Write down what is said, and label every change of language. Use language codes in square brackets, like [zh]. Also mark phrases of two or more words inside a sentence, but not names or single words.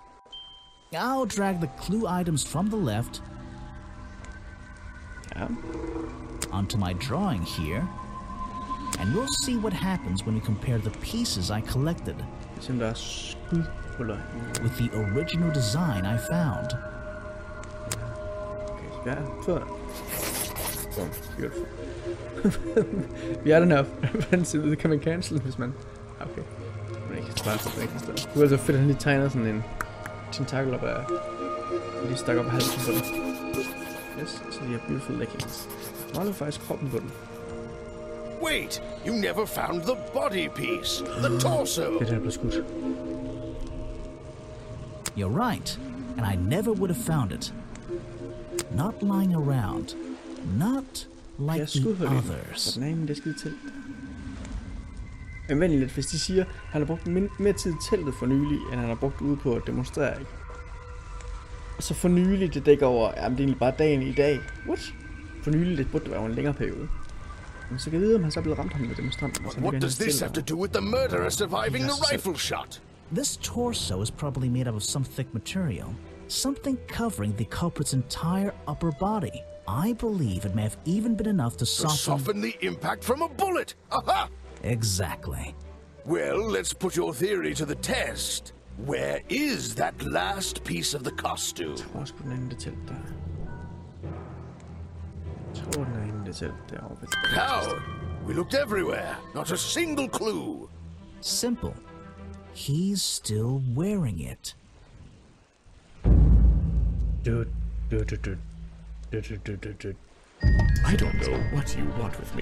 [en] I'll drag the clue items from the left onto my drawing here, and we'll see what happens when we compare the pieces I collected with the original design I found. Okay, so boom, beautiful. [da] Vi er den her reference, det kan man cancel, hvis man... Okay. Men ikke spare på det. Det var så fedt, at han lige tegner sådan en tentakel op af... lige stak op af halsen på den. Yes, så de her [en] beautiful leggings. [da] Maler faktisk kroppen på den. [en] Wait, you never found the body piece, the torso. [da] Det der blev skudt. [en] You're right, and I never would have found it. Not lying around. Not like the others. [da] Den er inde i det skide telt. Men vent lidt, hvis de siger, at han har brugt mere tid i teltet for nylig, end han har brugt ude på at demonstrere, ikke? Og så for nylig, det dækker over, jamen det er egentlig bare dagen i dag. [en] What? [da] For nylig, det burde det være en længere periode. Men så kan jeg vide, om han så er blevet ramt ham med demonstranten. [en] What does this have to do with the murderer surviving the rifle shot? This torso is probably made up of some thick material. Something covering the culprit's entire upper body. I believe it may have even been enough to soften the impact from a bullet. Aha! Exactly. Well, let's put your theory to the test. Where is that last piece of the costume? [da] Jeg tror sgu den inde i det telt der. Jeg tror den er inde i det telt derovre. [en] How? We looked everywhere. Not a single clue. Simple. He's still wearing it. I don't know what you want with me.